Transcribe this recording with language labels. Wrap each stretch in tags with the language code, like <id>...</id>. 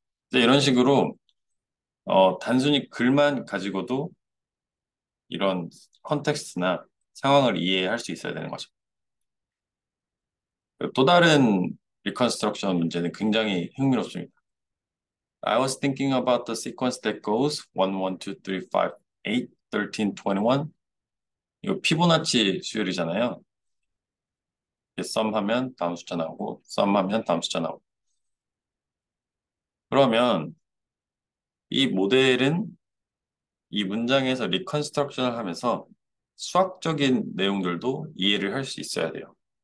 <ko>이제 이런 식으로 단순히 글만 가지고도 이런 컨텍스트나 상황을 이해할 수 있어야 되는 거죠. 또 다른 리컨스트럭션 문제는 굉장히 흥미롭습니다.</ko> <en>I was thinking about the sequence that goes 1, 1, 2, 3, 5, 8, 13, 21.</en> <ko>이거 피보나치 수열이잖아요. 썸하면 다음 숫자 나오고 썸하면 다음 숫자 나오고. 그러면 이 모델은 이 문장에서 리컨스트럭션을 하면서 수학적인 내용들도 이해를 할 수 있어야 돼요.</ko>